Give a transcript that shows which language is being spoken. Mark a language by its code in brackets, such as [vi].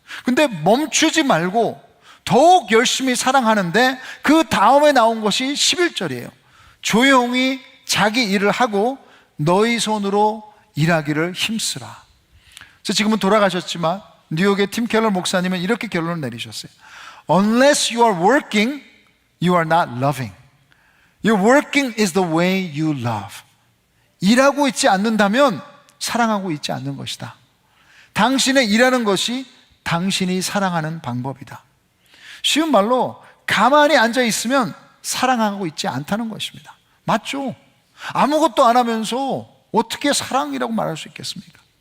[ko] 근데 멈추지 말고 더욱 열심히 사랑하는데 그 다음에 나온 것이 11절이에요. 조용히 자기 일을 하고 너희 손으로 일하기를 힘쓰라. 그래서 지금은 돌아가셨지만 뉴욕의 팀 켈러 목사님은 이렇게 결론을 내리셨어요. [en] Unless you are working, you are not loving. Your working is the way you love. [ko] 일하고 있지 않는다면 사랑하고 있지 않는 것이다. 당신의 일하는 것이 당신이 사랑하는 방법이다. 쉬운 말로 가만히 앉아 있으면 사랑하고 있지 않다는 것입니다. 맞죠? 아무것도 안 하면서 어떻게 사랑이라고 말할 수 있겠습니까?